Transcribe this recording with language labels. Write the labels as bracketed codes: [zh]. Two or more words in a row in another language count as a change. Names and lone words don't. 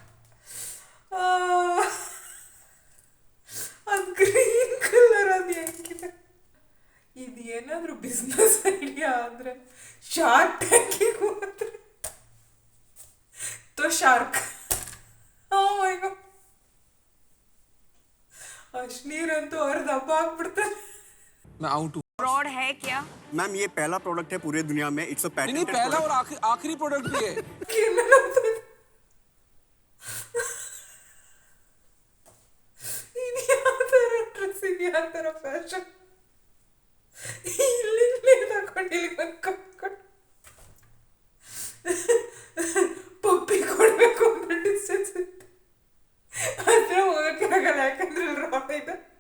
[kn] ಅದು [en] green colour, [kn] ಅದು ಹೆಂಗಿದೆ? ಇದು ಏನಾದರೂ [en] business idea [kn] ಆದರೆ ಶಾರ್ಕ್ ಟ್ಯಾಂಕಿಗೆ ಹೋದ್ರೆ ಶಾರ್ಕ್. [en] oh my god, [kn] ಅಷ್ಟು ನೀರಂತೂ ಅವ್ರದ್ದು ಹಬ್ಬ ಆಗ್ಬಿಡ್ತಾರೆ. [hi] मैं आऊं टू फ्रॉड है क्या? मैम ये पहला प्रोडक्ट है पूरी दुनिया में, [en] it's a [hi] नहीं पैटेंटेड पहला और आखिरी प्रोडक्ट भी है। [kn] ಇದು ಯಾವ ಥರ ಡ್ರೆಸ್, ಇದು ಯಾವ ಥರ ಫ್ಯಾಷನ್? ಇಲ್ಲಿ ತಗೊಂಡು ಇಲ್ಲಿ ಕಟ್ಕೊಂಡು ಪಪ್ಪಿ ಕೊಡಬೇಕು ಅಂತ ಡಿಸ್ಟೆನ್ಸ್ ಹತ್ರ ಹೋಗಕ್ಕೆ ಆಗಲ್ಲ, ಯಾಕಂದ್ರೆ ರಾಡ್ ಇದೆ.